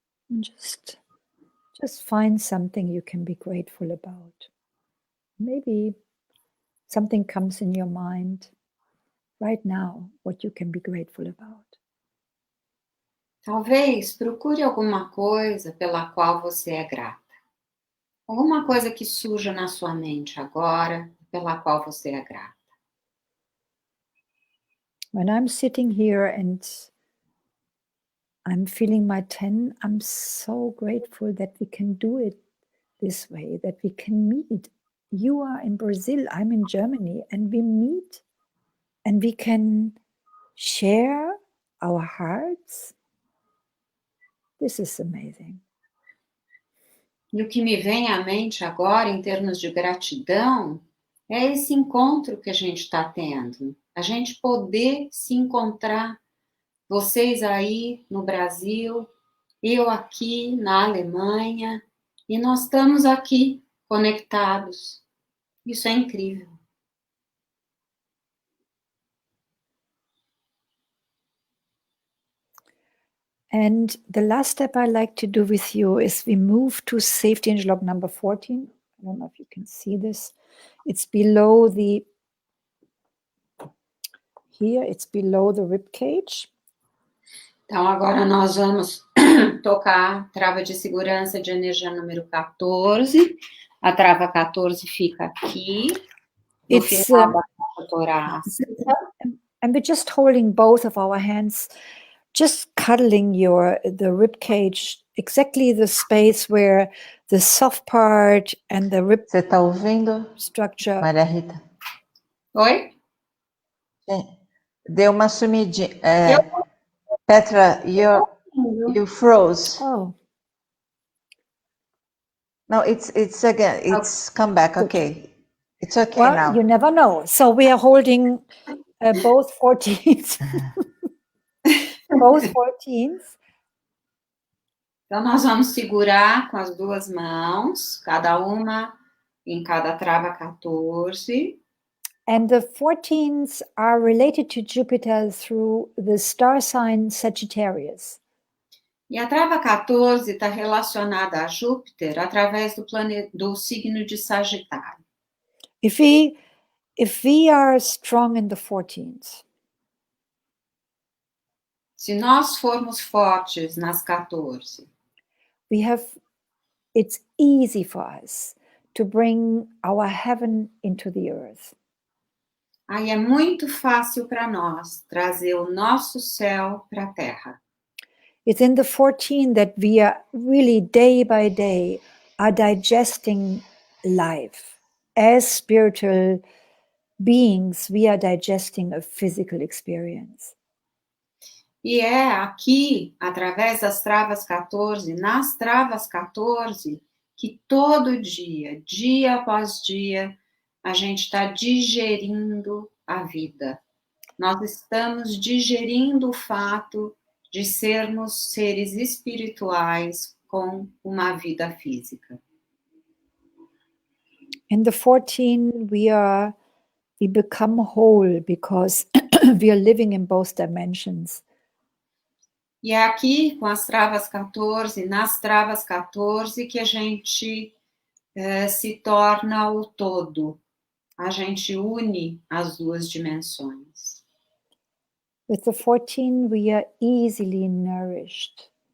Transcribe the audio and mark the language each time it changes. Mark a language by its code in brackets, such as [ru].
[en] And just find something you can be grateful about. Maybe something comes in your mind right now, what you can be grateful about. [pt] Talvez procure alguma coisa pela qual você é grata. Alguma coisa que surja na sua mente agora, pela qual você é grata. [en] When I'm sitting here and I'm feeling my 10, I'm so grateful that we can do it this way, that we can meet. You are in Brazil, I'm in Germany, and we meet and we can share our hearts. This is amazing. [pt] E o que me vem à mente agora, em termos de gratidão, é esse encontro que a gente está tendo. A gente poder se encontrar, vocês aí no Brasil, eu aqui na Alemanha, e nós estamos aqui conectados. Isso é incrível. [en] And the last step I like to do with you is we move to safety interlock number 14. I don't know if you can see this. It's below here, it's below the rib cage. [pt] Então, agora nós vamos tocar a trava de segurança de energia número 14. A trava 14 fica aqui, no final da caixa torácica. [en] And we're just holding both of our hands, just cuddling the rib cage, exactly the space where the soft part and the rib [pt] Você está ouvindo, [en] structure. [pt] Maria Rita? Oi? Deu uma sumidinha. Petra, [en] you froze. Oh. No, it's again. It's come back. Okay. It's okay Well, now. you never know. So we are holding both 14s. Both 14s. [pt] Então, nós vamos segurar com as duas mãos, cada uma em cada trava 14. [en] And the 14s are related to Jupiter through the star sign Sagittarius. [pt] E a trava 14 está relacionada a Júpiter através do signo de Sagitário. [en] If we are strong in the 14s, [pt] se nós formos fortes nas 14, [en] it's easy for us to bring our heaven into the earth. [pt] Aí é muito fácil para nós trazer o nosso céu para a Terra. [en] It's in the 14 that we are really day by day are digesting life. As spiritual beings, we are digesting a physical experience. [pt] E é aqui, através das travas 14, nas travas 14, que todo dia, dia após dia, a gente está digerindo a vida. Nós estamos digerindo o fato de sermos seres espirituais com uma vida física. [en] In the 14, we become whole because we are living in both dimensions. [pt] E é aqui, com as travas 14, nas travas 14, que a gente se torna o todo. A gente une as duas dimensões. [en] With the 14, we are easily nourished.